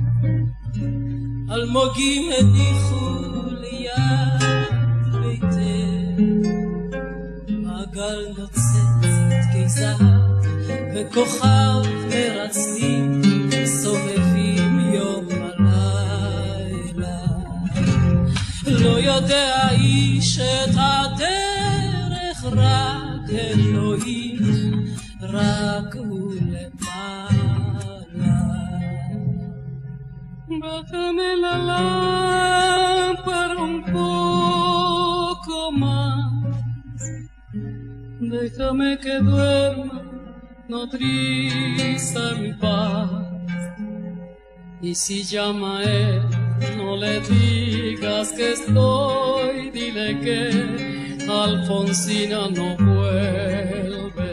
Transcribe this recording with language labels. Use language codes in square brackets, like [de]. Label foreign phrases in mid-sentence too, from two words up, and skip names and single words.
[he] אלמוגים הניחו ליד ביתך, מעגל נוצץ קיסר וכוכב מרצדים סובבים יום ולילה. לא יודע איש את הדרך, רק אלוהים, רק הוא למעלה. [es] Bájame la lámpara un poco más, déjame que duerma nodriza en paz. Y si llama a él, no le digas que estoy, dile que Alfonsina no vuelve.